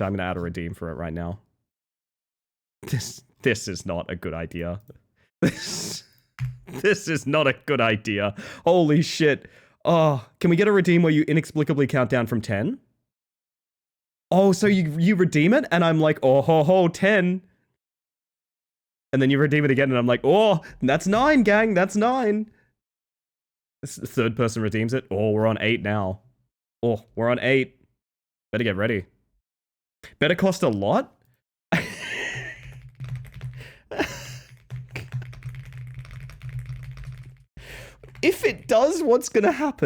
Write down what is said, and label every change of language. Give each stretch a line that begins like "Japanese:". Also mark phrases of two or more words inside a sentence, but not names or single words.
English: I'm going to add a redeem for it right now. This is not a good idea. This is not a good idea. Holy shit. Oh, can we get a redeem where you inexplicably count down from 10? Oh, so you redeem it, and I'm like, oh, ho, ho, 10. And then you redeem it again, and I'm like, oh, that's 9, gang, that's 9. This third person redeems it. Oh, we're on 8 now. Oh, we're on 8. Better get ready. Better cost a lot? If it does, what's gonna happen?